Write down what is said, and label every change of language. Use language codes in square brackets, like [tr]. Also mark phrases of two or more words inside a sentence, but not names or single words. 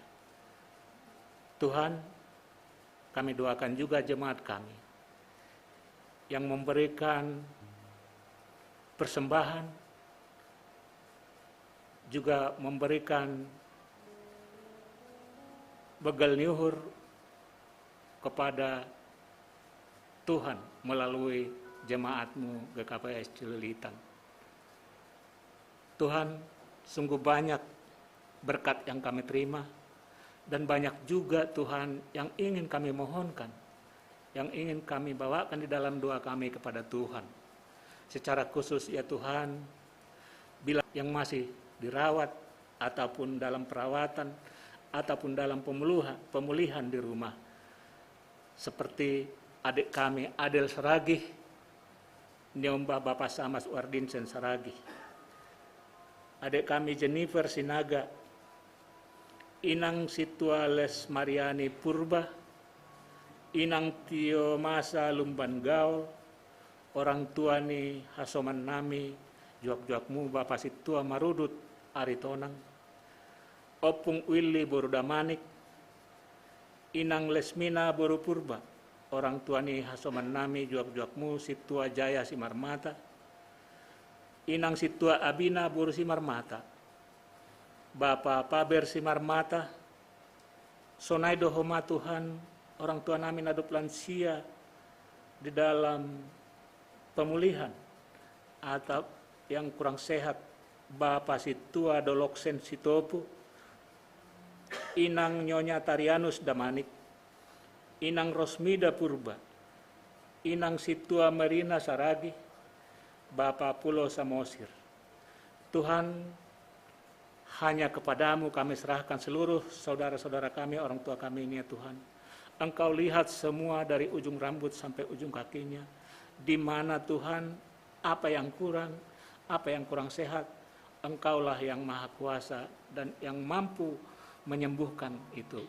[id] Tuhan, kami doakan juga jemaat kami yang memberikan persembahan, juga memberikan begal nyuhur kepada Tuhan melalui jemaat-Mu GKPS Cililitan. Tuhan, sungguh banyak berkat yang kami terima, dan banyak juga Tuhan yang ingin kami mohonkan, yang ingin kami bawakan di dalam doa kami kepada Tuhan. Secara khusus ya Tuhan, bila yang masih dirawat ataupun dalam perawatan, ataupun dalam pemulihan di rumah. Seperti adik kami Adel Saragih, Nyomba Bapak Samas Wardinsen Saragih. Adik kami Jennifer Sinaga, Inang Situa Les Mariani Purba, Inang Tio Masa Lumban Gaul, orang tua [bts] ni Hasoman Nami, [id] juak-juakmu Bapak Situa Marudut Aritonang, Opung Willy Borudamanik, Inang Lesmina Boru Purba, orang tua [bts] ni Hasoman Nami, [id] juak-juakmu Situa Jaya Simarmata, Inang Situa Abina Boru Simarmata, Bapak Paber Simarmata, [bts] Sonaido Homa Tuhan, [id] orang tua [bts] nami nadop [id] lansia di dalam pemulihan atau yang kurang sehat, Bapak Situa Doloksen Sitopu, Inang Nyonya Tarianus Damanik, Inang Rosmida Purba, Inang Situa Marina Saragi, Bapak Pulo Samosir. Tuhan, hanya kepadamu kami serahkan seluruh saudara-saudara kami, orang tua kami ini ya Tuhan. Engkau lihat semua dari ujung rambut sampai ujung kakinya. Di mana Tuhan, apa yang kurang sehat, Engkaulah yang maha kuasa dan yang mampu menyembuhkan itu.